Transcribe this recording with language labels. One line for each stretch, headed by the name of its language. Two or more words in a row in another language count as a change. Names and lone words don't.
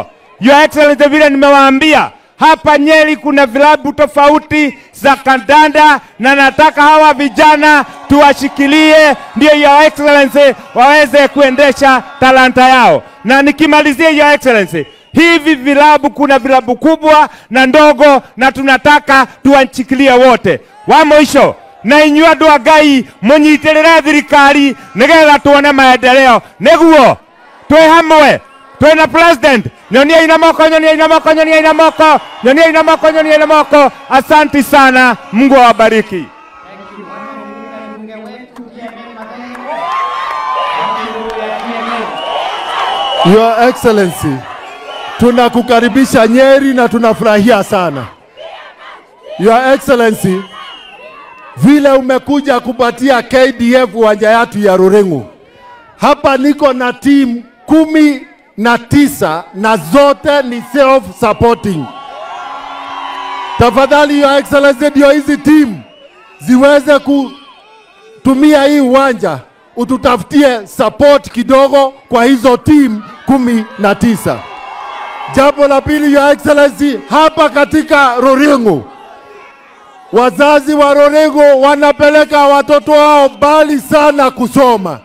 English: Your Excellency,
Swahili: vile nimewaambia hapa Nyeri kuna vilabu tofauti za kandanda na nataka hawa vijana tuwashikilie ndio
English: Your Excellency
Swahili: waweze kuendesha talanta yao. Na nikimalizia
English: Your Excellency,
Swahili: hivi vilabu kuna vilabu kubwa na ndogo na tunataka tuwashikilie wote. Wa mwisho na
Kikuyu: inyua andũ a Ngai mũnyitĩrĩre thirikari nĩgetha tuone maendeleo. Nĩguo twĩ hamwe, twĩ na president. Nyonia ina moko, nyonia ina moko, nyonia ina moko, nyonia ina moko, nyonia ina moko.
Swahili: Asante sana, Mungu awabariki.
English: Your Excellency,
Swahili: tunakukaribisha Nyeri na tunafurahia sana.
English: Your Excellency,
Swahili: vile umekuja kupatia KDF uwanja yetu ya Rurengu. Hapa niko na team 19 na zote ni self-supporting. Tafadhali
English: Your Excellency,
Swahili: ndio hizi team ziweze kutumia hii uwanja, ututafutie support kidogo kwa hizo team 19. Jambo la pili
English: Your Excellency,
Swahili: hapa katika Rurengu, wazazi wa Rurengu wanapeleka watoto wao mbali sana kusoma.